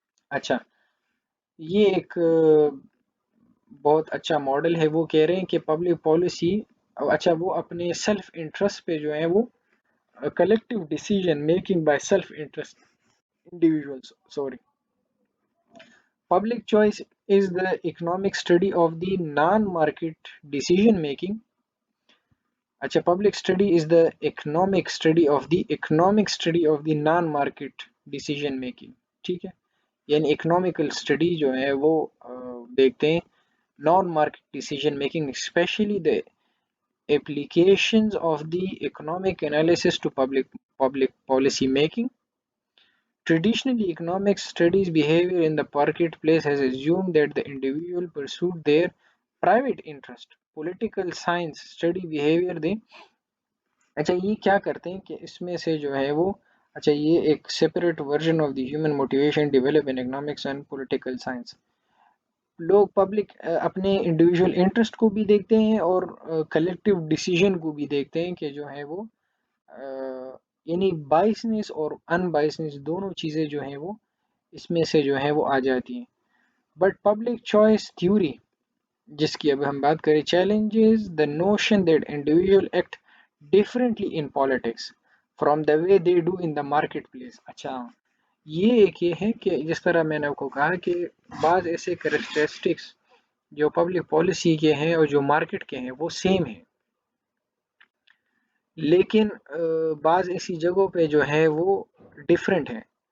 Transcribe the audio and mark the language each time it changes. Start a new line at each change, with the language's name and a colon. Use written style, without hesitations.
Hindi: अच्छा, ये एक बहुत अच्छा मॉडल है। वो कह रहे हैं कि पब्लिक पॉलिसी, अच्छा वो अपने सेल्फ इंटरेस्ट पे जो है वो
English: collective decision making by self interest individuals,
Hindi: sorry.
English: Public choice is the economic study of the non-market decision making. अच्छा, public study is the economic study of the non-market decision making.
Hindi: ठीक है, यानी
English: economical study
Hindi: जो है वो देखते हैं
English: Non market decision making, specially the applications of the economic analysis to public policy making. Traditionally, economics studies behavior in the marketplace has assumed that the individual pursued their private interest. Political science study behavior they,
Hindi: अच्छा ये क्या करते हैं कि इसमें से जो है वो,
English: अच्छा ये एक separate version of the human motivation develop in economics and political science.
Hindi: लोग पब्लिक अपने इंडिविजुअल इंटरेस्ट को भी देखते हैं और कलेक्टिव डिसीजन को भी देखते हैं कि जो है वो यानी बाइसनेस और अनबाइसनेस दोनों चीज़ें जो हैं वो इसमें से जो है वो आ जाती हैं।
English: but public choice theory
Hindi: जिसकी अब हम बात करें,
English: challenges the notion that individual act differently in politics from the way they do in the marketplace।
Hindi: अच्छा, ये है कि जिस तरह मैंने आपको कहा कि बाज़ ऐसे करेक्टरिस्टिक्स जो पब्लिक पॉलिसी के हैं और जो मार्केट के हैं वो सेम हैं, लेकिन बाज़ ऐसी जगहों पे जो है वो डिफरेंट है।